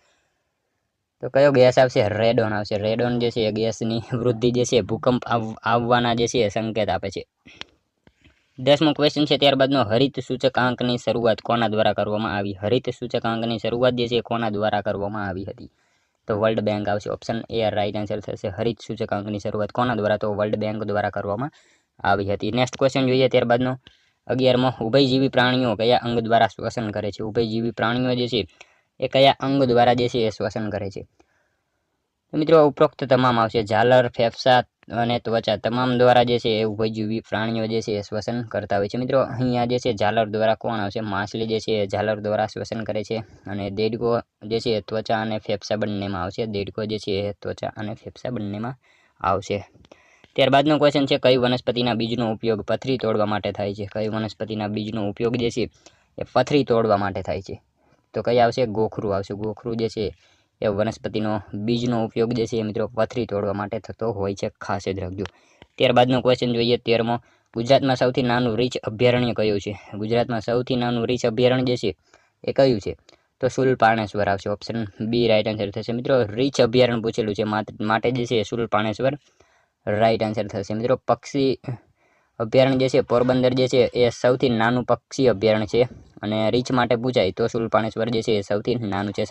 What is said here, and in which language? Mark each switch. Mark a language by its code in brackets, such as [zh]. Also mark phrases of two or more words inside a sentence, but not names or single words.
[gu] તો કયો ગેસ આવશે? રેડોન આવશે। રેડોન જે છે ગેસની વૃદ્ધિ જે છે ભૂકંપ આવવાના જે છે સંકેત આપે છે। 10મો ક્વેશ્ચન છે ત્યારબાદનો હરિત સૂચકાંકની શરૂઆત કોના દ્વારા કરવામાં આવી? હરિત સૂચકાંકની શરૂઆત જે છે કોના દ્વારા કરવામાં આવી હતી? તો વર્લ્ડ બેંક આવશે। [en] option A right answer [gu] થશે। હરિત સૂચકાંકની શરૂઆત કોના દ્વારા? તો વર્લ્ડ બેંક દ્વારા કરવામાં આવી હતી। [en] next question [gu] જોઈએ ત્યારબાદનો 11મો ઉભયજીવી પ્રાણીઓ કયા અંગ દ્વારા શ્વસન કરે છે? ઉભયજીવી પ્રાણીઓ જે છે એ કયા અંગ દ્વારા જે છે એ શ્વસન કરે છે? તો મિત્રો ઉપરોક્ત તમામ આવશે. ઝાલર, ફેફસા અને ત્વચા તમામ દ્વારા જે છે એ ઉભયજીવી પ્રાણીઓ જે છે એ શ્વસન કરતા હોય છે। મિત્રો અહીંયા જે છે ઝાલર દ્વારા કોણ આવશે? માછલી જે છે ઝાલર દ્વારા શ્વસન કરે છે. અને દેડકો જે છે ત્વચા અને ફેફસા બંનેમાં આવશે। દેડકો જે છે ત્વચા અને ફેફસા બંનેમાં આવશે। ત્યારબાદનો ક્વેશ્ચન છે કઈ વનસ્પતિના બીજનો ઉપયોગ પથરી તોડવા માટે થાય છે? કઈ વનસ્પતિના બીજનો ઉપયોગ જે છે એ પથરી તોડવા માટે થાય છે? તો કઈ આવશે? ગોખરુ આવશે। ગોખરુ જે છે એ વનસ્પતિનો બીજનો ઉપયોગ જે છે મિત્રો પથરી તોડવા માટે થતો હોય છે। ખાસ યાદ રાખજો। ત્યારબાદનો ક્વેશ્ચન જોઈએ 13મો ગુજરાતમાં સૌથી નાનું રીંછ અભયારણ્ય કયું છે? ગુજરાતમાં સૌથી નાનું રીંછ અભયારણ્ય જે છે એ કયું છે? તો શુલપાણેશ્વર આવશે, [en] option B right answer [gu] થશે મિત્રો. રીંછ અભયારણ્ય પૂછેલું છે માટે જે છે શુલપાણેશ્વર [en] right answer [gu] થશે મિત્રો. પક્ષી અભયારણ્ય જે છે પોરબંદર જે છે એ સૌથી નાનું પક્ષી અભયારણ્ય છે, અને રીંછ માટે પૂછાય તો શુલપાણેશ્વર જે છે એ સૌથી નાનું છે.